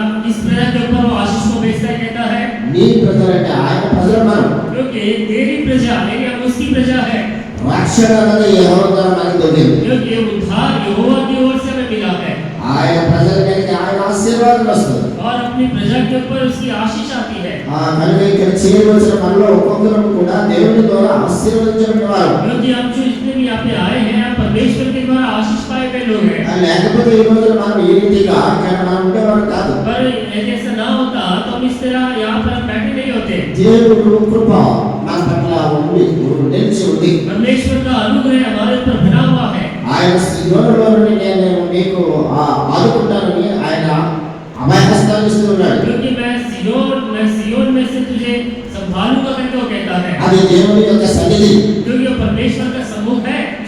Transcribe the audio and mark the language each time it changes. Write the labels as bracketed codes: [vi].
[hi] इस प्रजा के ऊपर वो आशीष को भेजता है, कहता है [te] నీ ప్రజలంటే ఆయన ప్రజలు మనం. [hi] क्योंकि तेरी प्रजा यानी हम उसकी प्रजा है. [te] రక్షణ అన్నది యెహోవా ద్వారా మనకు దొరికింది. [hi] क्योंकि उद्धार यहोवा की ओर से हमें मिला है. [te] ఆయన ప్రజల మీదకి ఆయన ఆశీర్వాదం వస్తుంది. [hi] और अपनी प्रजा के ऊपर उसकी आशीष आती है. [te] కనుక ఇక్కడ చేయవలసిన మనలో ఒక్కొక్కరు కూడా దేవుని ద్వారా ఆశీర్వదించబడిన వారు. [hi] क्योंकि हम जो जितने भी यहाँ पे आए हैं, हम परमेश्वर के द्वारा आशीष पाए हुए लोग हैं. [te] లేకపోతే ఈ రోజు మనం ఈ రీతిగా ఇక్కడ మనం ఉండేవారు కాదు. [hi] पर यदि ऐसा ना होता तो हम इस तरह यहाँ पर बैठे नहीं होते. [te] దేవుడు కృప మన పట్ల ఉంది, నిలిచి ఉంది. [hi] परमेश्वर का अनुग्रह हमारे ऊपर बना हुआ है. [te] ఆయన సియోనులో నుండి నేను మీకు ఆదుకుంటానని ఆయన అభయహస్తాలు ఇస్తున్నాడు. [hi] क्योंकि मैं सियोन में से तुझे संभालूंगा करके वो कहता है. [te] అది దేవుని యొక్క సన్నిధి. [hi] क्योंकि वो परमेश्वर का समूह है.